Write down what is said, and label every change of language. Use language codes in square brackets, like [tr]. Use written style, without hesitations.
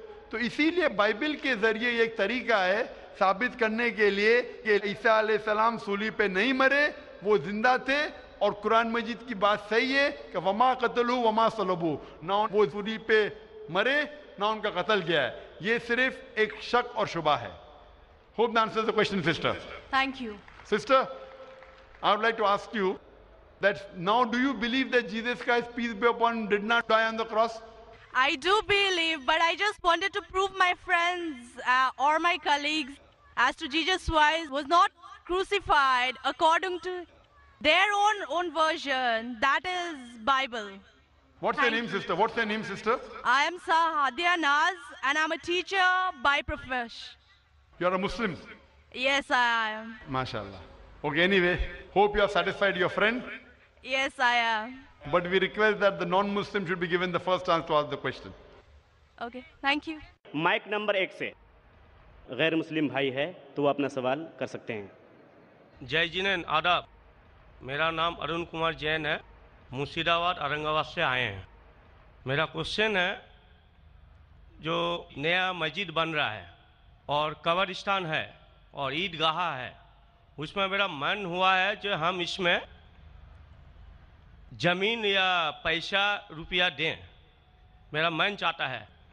[hi] तो इसीलिए बाइबल के जरिए एक तरीका है साबित करने के लिए कि ईसा अलैहि सलाम सूली पे नहीं मरे, वो जिंदा थे. और कुरान मजीद की बात सही है कि [ar] वमा कतलू वमा सलबू, [hi] ना वो सूली पे मरे ना उनका कत्ल गया है. ये सिर्फ एक शक और शुबा है. [en] Hope that answers the question, sister. Thank you. Sister, I would like to ask you that now, do you believe that Jesus Christ, peace be upon him, did not die on the cross? I do believe, but I just wanted to prove my friends or my colleagues as to Jesus Christ was not crucified according to their own version, that is Bible. What's your name, sister? What's your name, sister? I am Sahadia Naz and I'm a teacher by profession. You are a Muslim? Yes, I am. MashaAllah. Okay, anyway, hope you are satisfied, your friend? Yes, I am. But we request that the non-Muslim should be given the first chance to ask the question. Okay, thank you. [hi] Mic number एक से गैर मुस्लिम भाई है तो वो अपना सवाल कर सकते हैं. जय जिनेन, आदाब. मेरा नाम अरुण कुमार जैन है, मुर्शिदाबाद औरंगाबाद से आए हैं. मेरा क्वेश्चन है, जो नया मस्जिद बन रहा है और कब्रिस्तान है और ईदगाह है, उसमें मेरा मन हुआ है जो हम इसमें जमीन या पैसा रुपया दें, मेरा मन चाहता है.